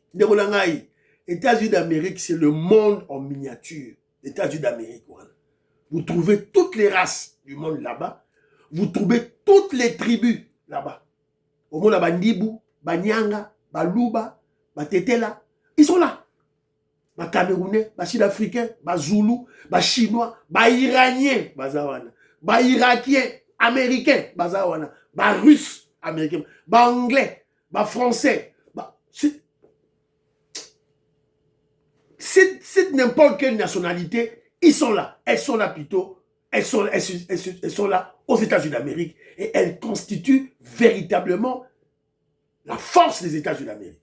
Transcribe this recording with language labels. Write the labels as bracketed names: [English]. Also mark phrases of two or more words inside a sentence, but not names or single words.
[French] Les États-Unis d'Amérique, c'est le monde en miniature. Les États-Unis d'Amérique, voilà. Vous trouvez toutes les races du monde là-bas. Vous trouvez toutes les tribus là-bas. Au monde, Bandibou, Banyanga, Baluba, Batetela, ils sont là. Ba Camerounais, ba Sud-Africains, ba Zoulou, ba Chinois, ba Iraniens, bazawana, ba Irakiens, Américains, bazawana, ba Russes, Américains, ba Anglais, ba Français, c'est n'importe quelle nationalité, ils sont là. Elles sont là plutôt. Elles sont là aux États-Unis d'Amérique et elles constituent véritablement la force des États-Unis d'Amérique.